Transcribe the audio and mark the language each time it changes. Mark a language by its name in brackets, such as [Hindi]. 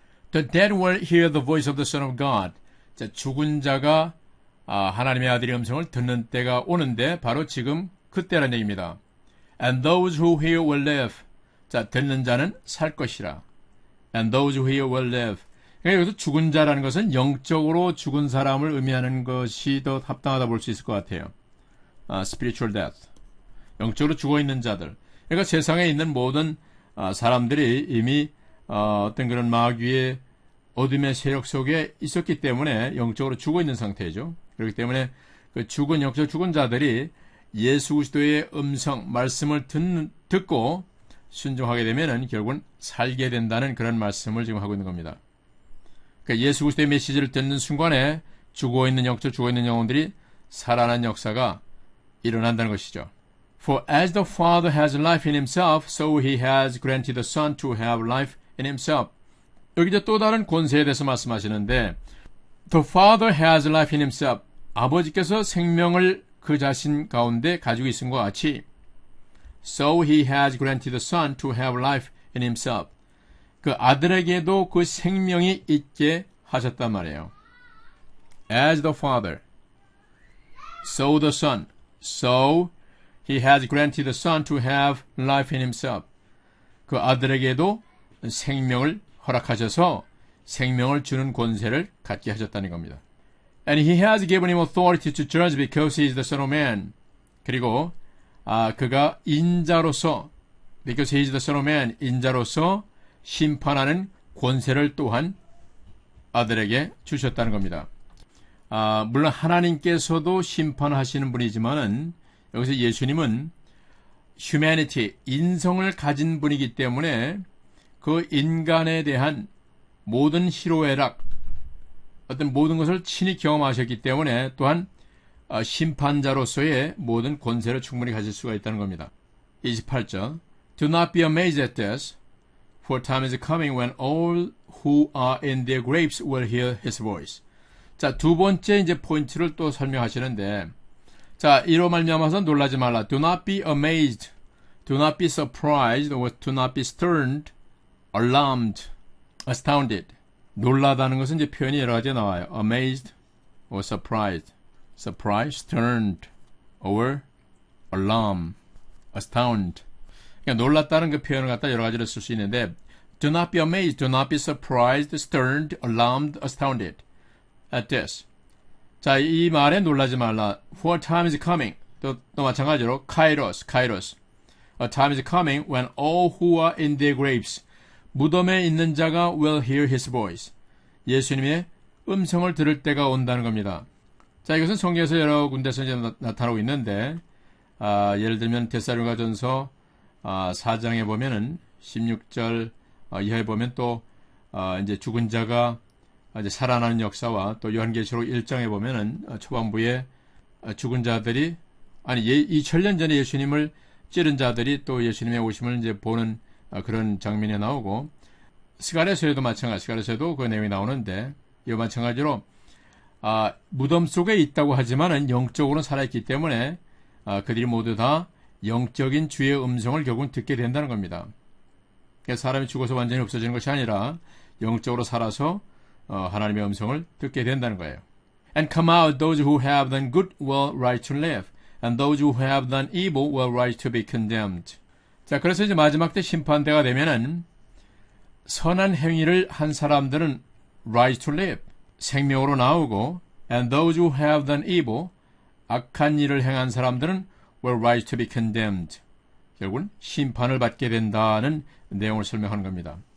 [English] The dead will hear the voice of the Son of God. [Korean] 자, 죽은 자가 하나님의 아들의 음성을 듣는 때가 오는데 바로 지금 그때라는 얘기입니다. [English] And those who hear will live. [Korean] 자, 듣는 자는 살 것이라. [English] And those who hear will live. [Korean] 그러니까 여기서 죽은 자라는 것은 영적으로 죽은 사람을 의미하는 것이 더 합당하다 볼 수 있을 것 같아요. [English] spiritual death. [Korean] 영적으로 죽어있는 자들. 그러니까 세상에 있는 모든 사람들이 이미 어떤 그런 마귀의 어둠의 세력 속에 있었기 때문에 영적으로 죽어있는 상태죠. 그렇기 때문에 그 영적 죽은 자들이 예수 그리스도의 음성, 말씀을 듣고 순종하게 되면은 결국은 살게 된다는 그런 말씀을 지금 하고 있는 겁니다. 그러니까 예수 그리스도의 메시지를 듣는 순간에 죽어있는 영혼들이 살아난 역사가 일어난다는 것이죠. [English] For as the Father has life in himself, so he has granted the Son to have life in himself. [Korean] 여기 이제 또 다른 권세에 대해서 말씀하시는데 [English] The Father has life in himself. [Korean] 아버지께서 생명을 그 자신 가운데 가지고 있은 것 같이 [English] So he has granted the Son to have life in himself. [Korean] 그 아들에게도 그 생명이 있게 하셨단 말이에요. [English] as the Father, so the Son. So he has granted the Son to have life in himself. [Korean] 그 아들에게도 생명을 허락하셔서 생명을 주는 권세를 갖게 하셨다는 겁니다. [English] And he has given him authority to judge because he is the Son of Man. [Korean] 그리고 그가 인자로서 [English] because he is the Son of Man, [Korean] 인자로서 심판하는 권세를 또한 아들에게 주셨다는 겁니다. 물론 하나님께서도 심판하시는 분이지만은 여기서 예수님은 humanity, 인성을 가진 분이기 때문에 그 인간에 대한 모든 희로애락, 어떤 모든 것을 친히 경험하셨기 때문에 또한 심판자로서의 모든 권세를 충분히 가질 수가 있다는 겁니다. [English] 28절 Do not be amazed at this, for time is coming when all who are in their graves will hear his voice. [Korean] 자, 두 번째 이제 포인트를 또 설명하시는데, 자, 이로 말미암아서 놀라지 말라. [English] Do not be amazed, do not be surprised, or do not be sterned, alarmed, astounded. [Korean] 놀라다는 것은 이제 표현이 여러 가지 나와요. [English] Amazed or surprised, surprised, sterned, or alarm, astound. [Korean] 그러니까 놀랐다는 그 표현을 갖다 여러 가지로 쓸 수 있는데, [English] do not be amazed, do not be surprised, sterned, alarmed, astounded at this. [Korean] 자, 이 말에 놀라지 말라. [English] For time is coming. [Korean] 또 마찬가지로 kairos. [English] A time is coming when all who are in their graves, [Korean] 무덤에 있는 자가 [English] will hear his voice. [Korean] 예수님의 음성을 들을 때가 온다는 겁니다. 자, 이것은 성경에서 여러 군데서 이제 나타나고 있는데, 예를 들면 데살로니가전서 4장에 보면은 16절 이하에 보면 또 이제 죽은 자가 이제 살아나는 역사와 또 요한계시록 1장에 보면은 초반부에 죽은 자들이 2000년 전에 예수님을 찌른 자들이 또 예수님의 오심을 이제 보는 그런 장면이 나오고 스가랴서에도 마찬가지, 스가랴서에도 그 내용이 나오는데 이와 마찬가지로 무덤 속에 있다고 하지만은 영적으로는 살아있기 때문에 그들이 모두 다 영적인 주의 음성을 결국은 듣게 된다는 겁니다. 그러니까 사람이 죽어서 완전히 없어지는 것이 아니라 영적으로 살아서 하나님의 음성을 듣게 된다는 거예요. [English] And come out those who have done good will right to live, and those who have done evil will right to be condemned. [Korean] 자, 그래서 이제 마지막 때 심판대가 되면은 선한 행위를 한 사람들은 [English] right to live, [Korean] 생명으로 나오고, [English] and those who have done evil, 악한 일을 행한 사람들은 will right to be condemned. [Korean] 결국은 심판을 받게 된다는 내용을 설명하는 겁니다.